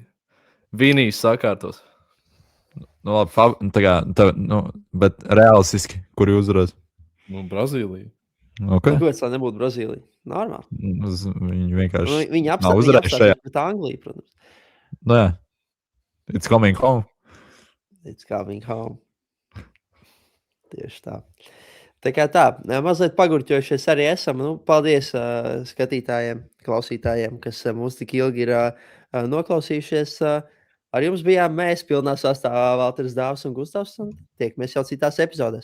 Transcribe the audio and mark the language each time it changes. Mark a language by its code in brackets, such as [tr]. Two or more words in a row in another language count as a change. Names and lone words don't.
[lv] Vinijs sakārtos. Nu, labi, bet realistiski, kur jūs uzvarēs? Brazīlija. Okay. Kāpēc tā nebūtu Brazīlija? Normāli. Viņi vienkārši viņi nav uzvarējuši šajā. Bet Anglija, protams. Nu jā. [en] It's coming home. It's coming home. [lv] Tieši tā. Tā kā tā, mazliet pagurķojušies arī esam. Nu, paldies skatītājiem, klausītājiem, kas mūs tik ilgi ir noklausījušies. Ar jums bijām mēs, pilnā sastāvā Valters Dāvs un Gustavs. Un tiekamies jau citās epizodēs.